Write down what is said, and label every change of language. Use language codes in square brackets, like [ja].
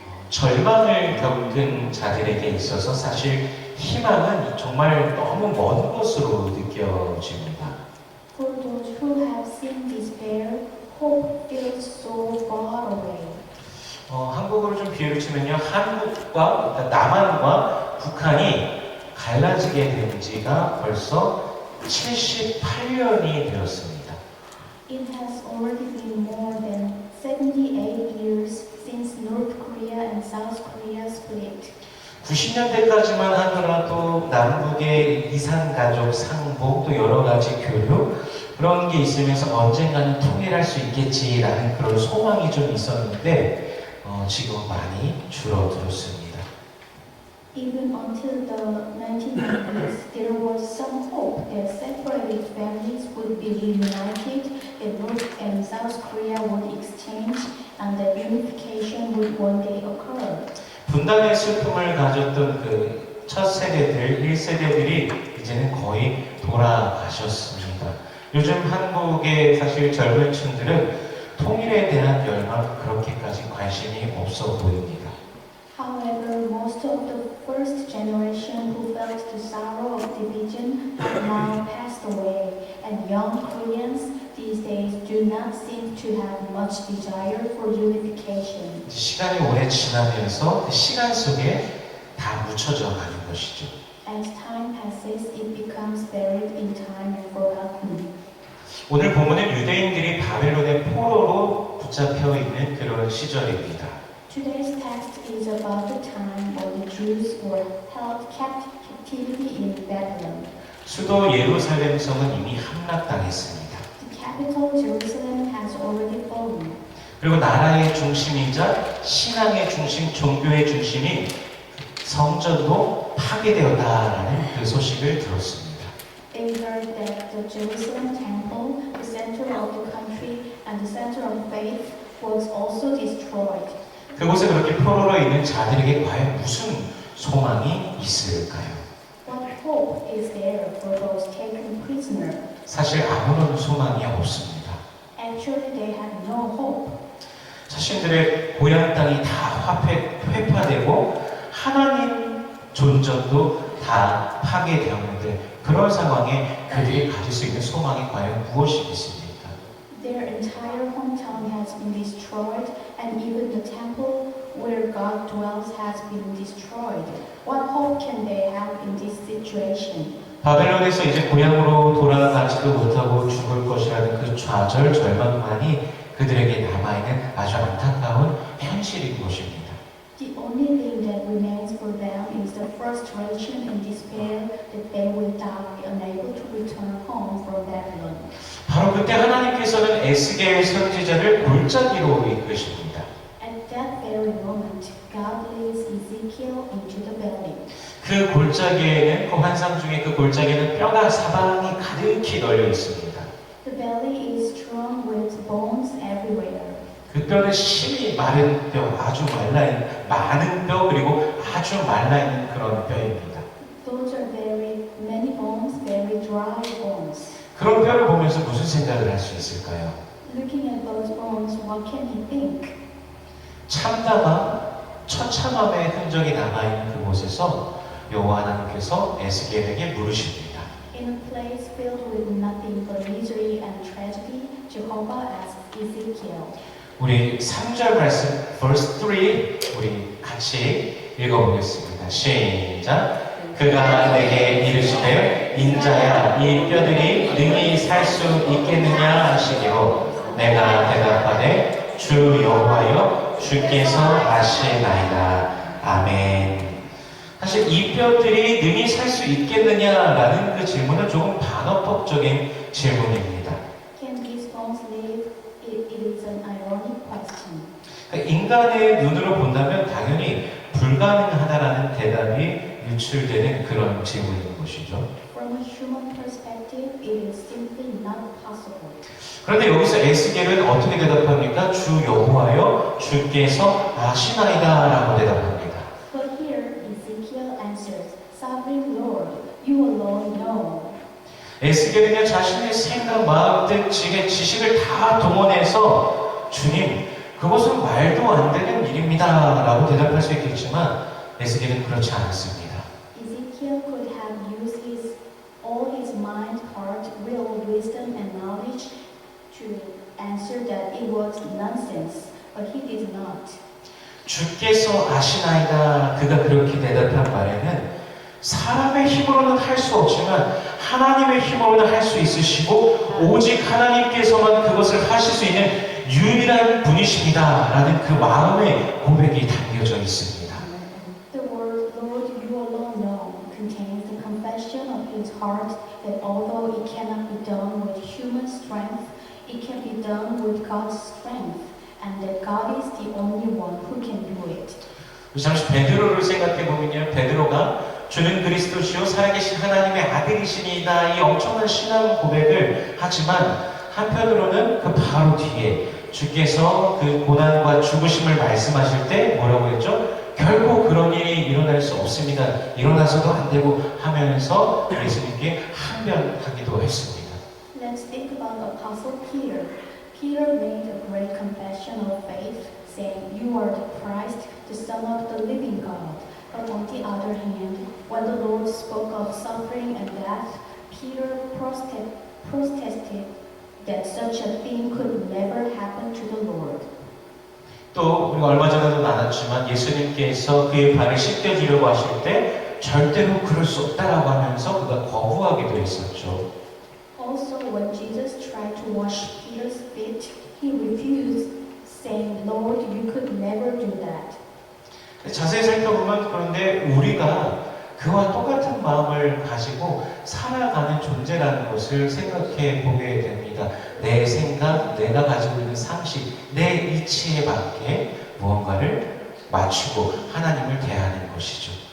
[ko] 절망을 겪은 자들에게 있어서 사실 희망은 정말 너무 먼 것으로 느껴집니다. [en] For those who have seen despair, hope feels so far away. [ko] 한국으로 좀 비유를 치면요, 한국과 그러니까 남한과 북한이 갈라지게 된 지가 벌써 78년이 되었습니다. [en] It has already been more than 78 years since North Korea and South Korea split. [ko] 90년대까지만 하더라도 남북의 이산가족 상봉 또 여러 가지 교류 그런 게 있으면서 언젠가는 통일할 수 있겠지라는 그런 소망이 좀 있었는데 지금 많이 줄어들었습니다. [en] Even until the 1990s, there was some hope that separated families would be reunited, that North and South Korea would exchange, and that unification would one day occur. [ko] 분단의 슬픔을 가졌던 그 첫 세대들, 1세대들이 이제는 거의 돌아가셨습니다. 요즘 한국의 사실 젊은 층들은 통일에 대한 열망 그렇게까지 관심이 없어 보입니다. [en] However, most of the first generation who felt the sorrow of division have now passed away, and young Koreans these days do not seem to have much desire for unification. [ko] 시간이 오래 지나면서 그 시간 속에 다 묻혀져 가는 것이죠. [en] As time passes, it becomes buried in time and forgotten. [ko] 오늘 본문은 유대인들이 바벨론의 포로로 붙잡혀 있는 그런 시절입니다. [en] Today's text is about the time when the Jews were held captivity in Babylon. [ko] 수도 예루살렘 성은 이미 함락당했습니다. [en] The capital Jerusalem has already fallen. [ko] 그리고 나라의 중심이자 신앙의 중심, 종교의 중심인 성전도 파괴되었다라는 그 소식을 들었습니다. [en] They heard that the Jerusalem temple, the center of the country and the center of faith, was also destroyed. [ko] 그곳에 그렇게 포로로 있는 자들에게 과연 무슨 소망이 있을까요? [en] What hope is there for those taken prisoner? [ko] 사실 아무런 소망이 없습니다. [en] Actually, they have no hope. [ko] 자신들의 고향 땅이 다 회파되고 하나님 존재도 다 파괴되었는데 그런 상황에 그들이 가질 수 있는 소망이 과연 무엇이 있습니까? [en] Their entire hometown has been destroyed, and even the temple where God dwells has been destroyed. What hope can they have in this situation? [ko] 바벨론에서 이제 고향으로 돌아가지도 못하고 죽을 것이라는 그 좌절, 절망만이 그들에게 남아있는 아주 안타까운 현실인 것입니다. [en] The only thing that remains for them is the frustration and despair that they will die unable to return home from Babylon. [ko] 바로 그때 하나님께서는 에스겔 선지자를 골짜기로 이끄십니다. [en] At that very moment, God leads Ezekiel into the valley. [ko] 그 골짜기에는 그 환상 중에 그 골짜기에는 뼈가 사방이 가득히 널려 있습니다. [en] The valley is strewn with bones everywhere. [ko] 그 뼈는 심히 마른 뼈, 아주 말라있는 많은 뼈 그리고 아주 말라있는 그런 뼈입니다. [en] Those are very many bones, very dry bones. [ko] 그런 뼈를 보면서 무슨 생각을 할 수 있을까요? [en] Looking at those bones, what can he think? [ko] 참담함, 처참함의 흔적이 남아있는 그곳에서 여호와 하나님께서 에스겔에게 물으십니다. [en] In a place filled with nothing but misery and tragedy, Jehovah asked Ezekiel. [ko] 우리 3절 말씀, [en] verse 3 [ko] 우리 같이 읽어보겠습니다. 시작. 그가 내게 이르시되 인자야 이 뼈들이 능히 살 수 있겠느냐 하시기로 내가 대답하되 주 여호와여 주께서 아시나이다. 아멘. 사실 이 뼈들이 능히 살 수 있겠느냐라는 그 질문은 조금 반어법적인 질문입니다. [en] Can these bones live? It is an ironic question. [ko] 그러니까 인간의 눈으로 본다면 당연히 불가능하다라는 대답이 유출되는 그런 질문인 것이죠. [en] From a human perspective, it is simply not possible. [ko] 그런데 여기서 에스겔은 어떻게 대답합니까? 주 여호와여 주께서 아시나이다라고 대답합니다. [en] But here, Ezekiel answers, Sovereign Lord, you alone know. [ko] 에스겔은요 자신의 생각, 마음 등 지식을 다 동원해서 주님 그것은 말도 안 되는 일입니다 라고 대답할 수 있겠지만 에스겔은 그렇지 않았습니다. [en] Ezekiel could have used all his mind, heart, will, wisdom, and knowledge to answer that it was nonsense, but he did not. [ko] 주께서 아시나이다. 그가 그렇게 대답한 말에는 사람의 힘으로는 할 수 없지만 하나님의 힘으로는 할 수 있으시고 오직 하나님께서만 그것을 하실 수 있는 유일한 분이십니다 라는 그 마음의 고백이 담겨져 있습니다. [en] The word Lord, you alone know contains the confession of his heart that although it cannot be done with human strength, it can be done with God's strength, and that God is the only one who can do it. [ko] 잠시 베드로를 생각해 보면요, 베드로가 주는 그리스도시요 살아계신 하나님의 아들이시니이다 이 엄청난 신앙 고백을 하지만 한편으로는 그 바로 뒤에 주께서 그 고난과 죽으심을 말씀하실 때 뭐라고 했죠? 결코 그런 일이 일어날 수 없습니다. 일어나서도 안 되고 하면서 예수님께 항변하기도 했습니다. [en] Let's think about Apostle Peter. Peter made a great confession of faith, saying, "You are the Christ, the Son of the living God." But on the other hand, when the Lord spoke of suffering and death, Peter protested that such a thing could never happen to the Lord. [ko] 또 우리가 얼마 전에도 나눴지만 예수님께서 그의 발을 씻겨주려고 하실 때 절대로 그럴 수 없다라고 하면서 그가 거부하기도 했었죠. [en] Also, when Jesus tried to wash Peter's feet, he refused, saying, "Lord, you could never do that." [ko] 자세히 살펴보면 그런데 우리가 그와 똑같은 마음을 가지고 살아가는 존재라는 것을 생각해 보게 됩니다. 내 생각, 내가 가지고 있는 상식, 내 이치에 맞게 무언가를 맞추고 하나님을 대하는 것이죠.